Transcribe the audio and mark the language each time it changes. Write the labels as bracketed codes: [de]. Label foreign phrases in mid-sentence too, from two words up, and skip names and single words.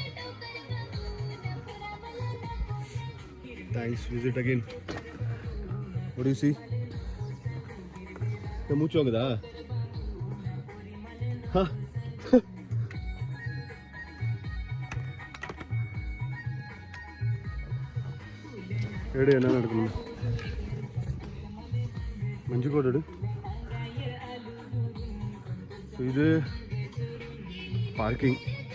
[en] Thanks. Visit again. What do you see? [ta] இந்த மூச்சு வாங்குதா? எடு என்ன நடக்கணும்? மஞ்சு கோட் எடு. இது பார்க்கிங்.